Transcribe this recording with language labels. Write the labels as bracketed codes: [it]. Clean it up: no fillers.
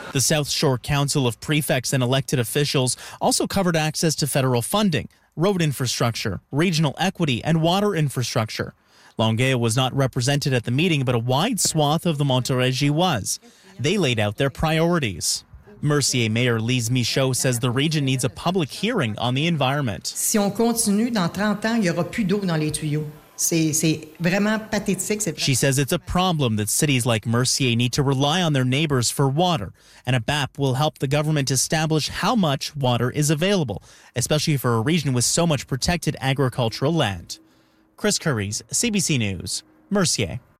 [en] The South Shore Council of Prefects and elected officials also covered access to federal funding, road infrastructure, regional equity, and water infrastructure. Longueuil was not represented at the meeting, but a wide swath of the Montérégie was. They laid out their priorities. Mercier Mayor Lise Michaud says the region needs a public hearing on the environment. [fr] Si on continue dans 30 ans, il y aura plus d'eau dans les tuyaux. C'est vraiment pathétique. [en] She says it's a problem that cities like Mercier need to rely on their neighbors for water, and a BAP will help the government establish how much water is available, especially for a region with so much protected agricultural land. Chris Curries, CBC News, Mercier.